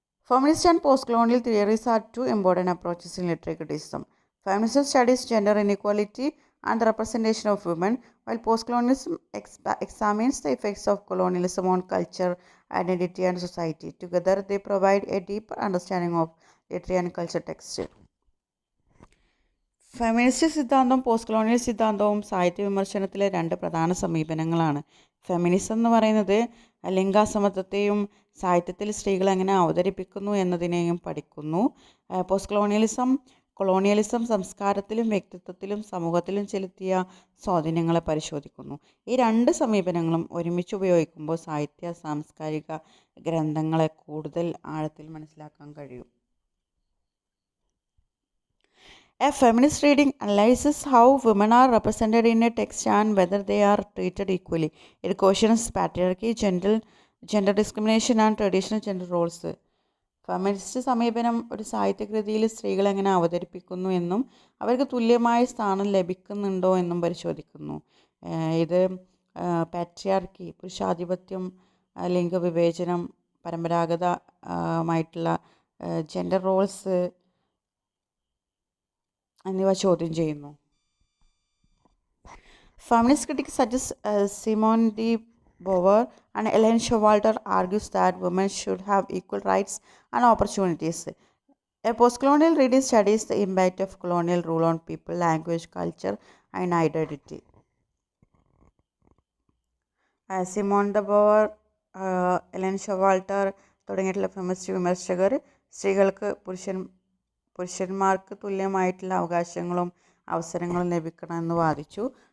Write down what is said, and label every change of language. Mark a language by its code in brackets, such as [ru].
[en] Feminist and post-colonial theories are two important approaches in literary criticism. Feminism studies gender inequality and the representation of women, while post-colonialism examines the effects of colonialism on culture, identity, and society. Together, they provide a deeper understanding of literary and cultural text. [ml] Feminist സിദ്ധാന്തവും post colonial സിദ്ധാന്തവും സാഹിത്യ വിമർശനത്തിലെ രണ്ട് പ്രധാന സമീപനങ്ങളാണ്. Feminism എന്ന് പറയുന്നത് ലിംഗാസമത്വത്തെയും സാഹിത്യത്തിൽ സ്ത്രീകൾ എങ്ങനെ അവതരിപ്പിക്കുന്നു എന്നതിനെയും പഠിക്കുന്നു. പോസ്റ്റ് കൊളോണിയലിസം സംസ്കാരത്തിലും വ്യക്തിത്വത്തിലും സമൂഹത്തിലും ചെലുത്തിയ സ്വാധീനങ്ങളെ പരിശോധിക്കുന്നു. ഈ രണ്ട് സമീപനങ്ങളും ഒരുമിച്ച് ഉപയോഗിക്കുമ്പോൾ സാംസ്കാരിക ഗ്രന്ഥങ്ങളെ കൂടുതൽ ആഴത്തിൽ മനസ്സിലാക്കാൻ കഴിയും. [en] A feminist reading analyzes how women are represented in a text and whether they are treated equally. It questions patriarchy, gender discrimination and traditional gender roles. [ml] Feminist സമീപനം ഒരു സാഹിത്യകൃതിയിൽ സ്ത്രീകൾ എങ്ങനെ അവതരിപ്പിക്കുന്നു എന്നും അവർക്ക് തുല്യമായ സ്ഥാനം ലഭിക്കുന്നുണ്ടോ എന്നും പരിശോധിക്കുന്നു. ഇത് പാട്രിയാർക്കി, പുരുഷാധിപത്യം, ലിംഗവിവേചനം, പരമ്പരാഗതമായിട്ടുള്ള ജെൻഡർ റോൾസ് എന്നിവ ചോദ്യം ചെയ്യുന്നു. [en] Feminist critics such as Simone de Beauvoir and Hélène Showalter argues that women should have equal rights and opportunities. A post-colonial reading studies the impact of colonial rule on people, language, culture, and identity. [ml] Simon the bower, Ellen ഷവാൾട്ടർ തുടങ്ങിയിട്ടുള്ള feminist വിമർശകർ സ്ത്രീകൾക്ക് പുരുഷന്മാർക്ക് തുല്യമായിട്ടുള്ള അവകാശങ്ങളും അവസരങ്ങളും ലഭിക്കണമെന്ന് വാദിച്ചു.